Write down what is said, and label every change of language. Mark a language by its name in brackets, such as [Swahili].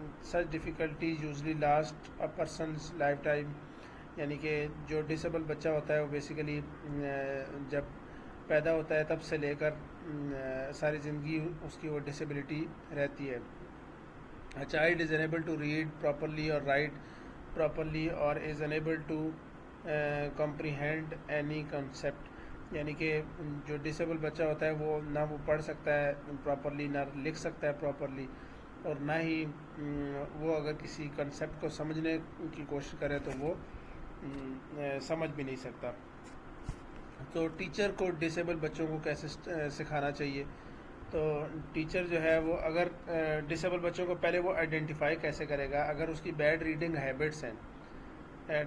[English] Such difficulties usually last a person's lifetime. [Urdu] یعنی کہ جو ڈسیبل بچہ ہوتا ہے وہ بیسیکلی جب پیدا ہوتا ہے تب سے لے کر ساری زندگی اس کی وہ ڈسیبلٹی رہتی ہے. [English] A child is unable to read properly or write properly or is unable to comprehend any concept. [Urdu] یعنی کہ جو ڈسیبل بچہ ہوتا ہے وہ نہ وہ پڑھ سکتا ہے پراپرلی، نہ لکھ سکتا ہے پراپرلی، اور نہ ہی وہ اگر کسی کنسیپٹ کو سمجھنے کی کوشش کرے تو وہ سمجھ بھی نہیں سکتا. تو ٹیچر کو ڈسیبل بچوں کو کیسے سکھانا چاہیے؟ تو ٹیچر جو ہے وہ اگر ڈسیبل بچوں کو پہلے وہ آئیڈینٹیفائی کیسے کرے گا؟ اگر اس کی بیڈ ریڈنگ ہیبٹس ہیں.